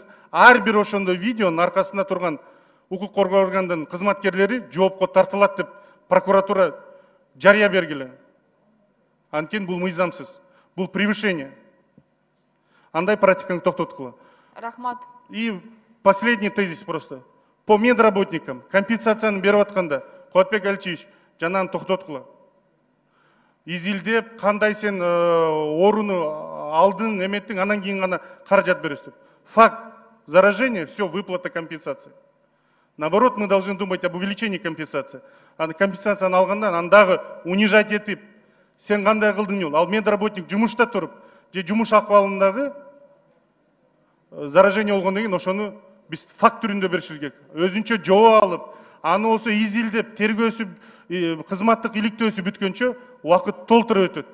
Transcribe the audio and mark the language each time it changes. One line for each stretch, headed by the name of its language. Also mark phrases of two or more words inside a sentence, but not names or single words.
Kyrgyz: Ар бир ошондой видеонун аркасында турган укук коргоо органдын кызматкерлери жоопко тартылат деп прокуратура жарыя бергиле. Анткени бул мыйзамсыз. Бул превышение. Андай практиканы токтоткула. Рахмат.
Russian: И последний тезис просто. По медработникам
Kyrgyz: компенсацияны берип атканда, Куатбек Алчевич, жанагын токтоткула. Изилдеп, кандай сен оруну алдың, эметтиң, анан кийин гана каражат бересиз деп.
Russian: Факт заражения, все, выплата компенсации. Наоборот, мы должны думать об увеличении компенсации.
Kyrgyz: Компенсацияны алгандан андагы унижать этип, сен кандай кылдың жол. Ал медработник жумушта туруп, же жумуш акыбалындагы заражение болгондон кийин ошону биз факт түрүндө беришибиз керек. Өзүнчө жоо алып, аны болсо изилдеп, тергөөсү, кызматтык иликтөөсү бүткөнчө убакыт толтура өтөт.